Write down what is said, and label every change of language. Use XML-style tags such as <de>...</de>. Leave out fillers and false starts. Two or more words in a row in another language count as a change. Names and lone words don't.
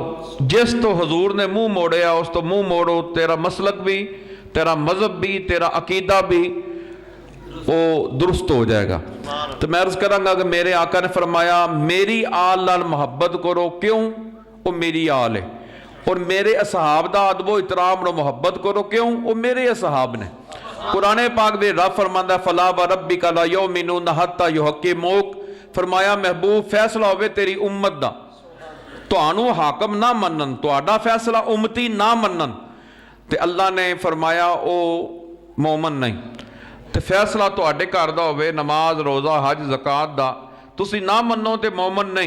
<pa>ਜਿਸ ਤੋਂ ਹਜ਼ੂਰ ਨੇ ਮੂੰਹ ਮੋੜਿਆ ਉਸ ਤੋਂ ਮੂੰਹ ਮੋੜੋ, ਤੇਰਾ ਮਸਲਕ ਭੀ, ਤੇਰਾ ਮਜ਼ਹਬ ਭੀ, ਤੇਰਾ ਅਕੀਦਾ ਭੀ ਉਹ ਦਰੁਸਤ ਹੋ ਜਾਏਗਾ। ਤੋ ਮੈਂ ਅਰਜ਼ ਕਰਾਂਗਾ ਕਿ ਮੇਰੇ ਆਕਾ ਨੇ ਫ਼ਰਮਾਇਆ ਮੇਰੀ ਆਲ ਨਾਲ ਮੁਹੱਬਤ ਕਰੋ, ਕਿਉਂ? ਉਹ ਮੇਰੀ ਆਲ ਹੈ। ਔਰ ਮੇਰੇ ਅਸਹਾਬ ਦਾ ਅਦਬੋ ਇਹਤਰਾਮ ਨੋ ਮੁਹੱਬਤ ਕਰੋ, ਕਿਉਂ? ਉਹ ਮੇਰੇ ਅਸਹਾਬ ਨੇ। ਕੁਰਾਨ ਪਾਕ ਦੇ ਰੱਬ ਫ਼ਰਮਾਂਦਾ</pa> <ar>فلا وربك لا يؤمنون حتى يحكموك,</ar> <pa>ਫ਼ਰਮਾਇਆ ਮਹਿਬੂਬ ਫ਼ੈਸਲਾ ਹੋਵੇ ਤੇਰੀ ਉੱਮਤ ਦਾ, ਤੁਹਾਨੂੰ ਹਾਕਮ ਨਾ ਮੰਨਣ, ਤੁਹਾਡਾ ਫ਼ੈਸਲਾ ਉੱਮਤੀ ਨਾ ਮੰਨਣ। ਤੇ ਅੱਲ੍ਹਾ ਨੇ ਫ਼ਰਮਾਇਆ ਓ ਮੋਮਨ ਨਹੀਂ। ਤੋ ਫ਼ੈਸਲਾ ਤੁਹਾਡੇ ਘਰ ਦਾ ਹੋਵੇ ਨਮਾਜ਼ ਰੋਜ਼ਾ ਹੱਜ ਜ਼ਕਾਤ ਦਾ, ਤੁਸੀਂ ਨਾ ਮੰਨੋ ਤੇ ਮੋਮਨ ਨਹੀਂ।</pa>